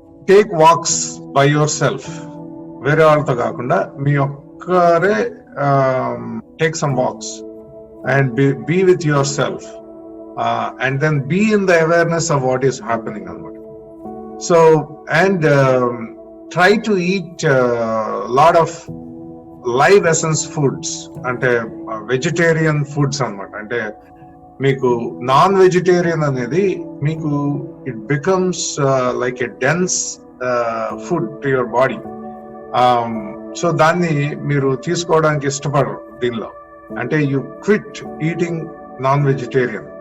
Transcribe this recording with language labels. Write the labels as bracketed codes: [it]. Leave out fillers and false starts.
[en] take walks by yourself, [te] వేరే వాళ్ళతో కాకుండా మీ ఒక్కరే [en] Take some walks and be with yourself and then be in the awareness of what is happening అన్నమాట. So and try to eat lot of live essence foods, [te] అంటే vegetarian foods అన్నమాట. అంటే మీకు non vegetarian అనేది మీకు [en] It becomes like a dense food to your body. [te] So దాన్ని మీరు తీసుకోవడానికి ఇష్టపడరు దీనిలో. అంటే [en] You quit eating non vegetarian.